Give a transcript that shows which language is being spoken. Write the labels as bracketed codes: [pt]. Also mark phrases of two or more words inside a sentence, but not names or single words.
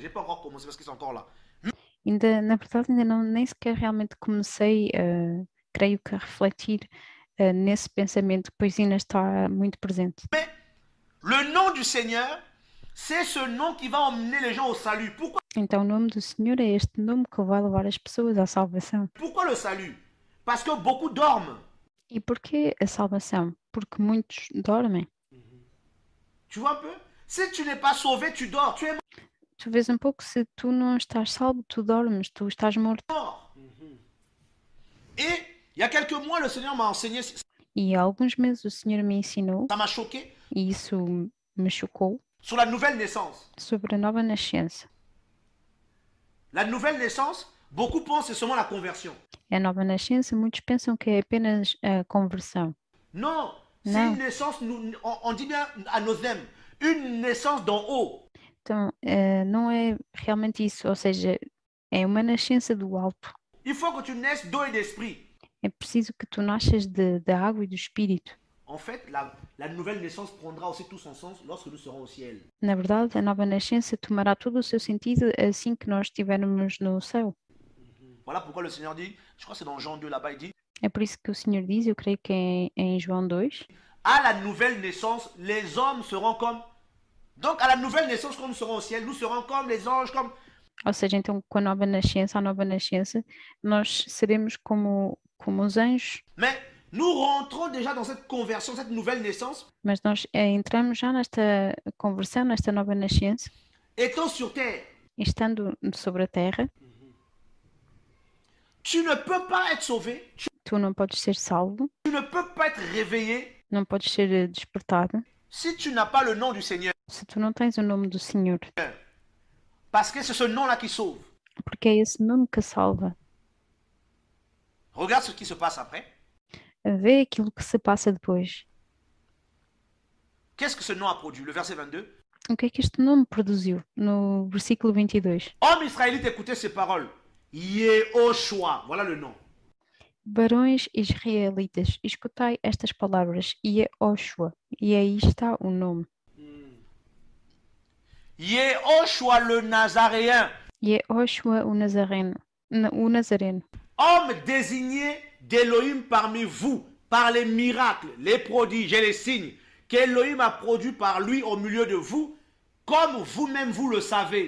[fr] J'ai pas encore commencé parce qu'ils sont encore là. [pt] Na verdade, nem sequer realmente comecei, creio que a refletir nesse pensamento, pois ainda está muito presente. [fr] Mais le nom du Seigneur, c'est ce nom qui va emmener les gens au salut. Pourquoi? [pt] Então o nome do Senhor é este nome que vai levar as pessoas à salvação. [fr] Pourquoi le salut? Parce que beaucoup dorment. [pt] E porquê a salvação? Porque muitos dormem. [fr] Tu vois un peu? Si tu n'es pas sauvé, tu dors. Tu es [pt] Tu vês um pouco, se tu não estás salvo, tu dormes, tu estás morto. [fr] mort. Et il y a quelques mois, le Seigneur m'a enseigné, [pt] E há alguns meses o Senhor me ensinou, [fr] ça m'a choqué, [pt] e isso me chocou, [fr] sur la nouvelle naissance. [pt] sobre a nova nascença. [fr] La nouvelle naissance, beaucoup pensent que c'est seulement la conversion. [pt] A nova nascença, muitos pensam que é apenas a conversão. [fr] Non, c'est Non. une naissance, on dit bien à nos âmes, une naissance d'en haut. [pt] Então, não é realmente isso, ou seja, é uma nascença do alto. [fr] Il faut que tu naisses d'eau et d'esprit. [pt] É preciso que tu nasças da água e do Espírito. [fr] En fait, la nouvelle naissance prendra aussi tout son sens lorsque nous serons au ciel. [pt] Na verdade, a nova nascença tomará todo o seu sentido assim que nós estivermos no céu. [fr] Voilà pourquoi le Seigneur dit, je crois que c'est dans Jean 2 là-bas, il dit, [pt] É por isso que o Senhor diz, eu creio que é em João 2, [fr] à la nouvelle naissance, les hommes seront comme... Donc à la nouvelle naissance, quand nous serons au ciel, nous serons comme les anges, comme... [pt] ou seja, então com a nova nascença, nós seremos como os anjos, [fr] Mais nous rentrons déjà dans cette conversion, cette nouvelle naissance, [pt] mas nós entramos já nesta conversão, nesta nova nascença, [fr] étant sur terre. [pt] estando sobre a terra. [fr] Tu ne peux pas être sauvé, [pt] Tu não podes ser salvo, [fr] tu ne peux pas être réveillé [pt] não podes ser despertado, [fr] si tu n'as pas le nom du Seigneur. [pt] se tu não tens o nome do Senhor, [fr] Parce que c'est ce nom-là qui sauve. [pt] porque é esse nome que salva. [fr] Regarde ce qui se passe après. [pt] Vê aquilo que se passa depois. [fr] Qu'est-ce que ce nom a produit? Le verset 22. [pt] O que é que este nome produziu? No versículo 22. [fr] Homme israélite, écoutez ces paroles. Yehoshua, voilà le nom. [pt] Barões israelitas, escutai estas palavras, Yehoshua, e aí está o nome. [fr] Yehoshua le Nazaréen, [pt] Yehoshua o Nazareno, o Nazareno, [fr] homme désigné d'Élohim parmi vous, par les miracles, les prodiges et les signes qu'Élohim a produits par lui au milieu de vous, comme vous-même vous le savez.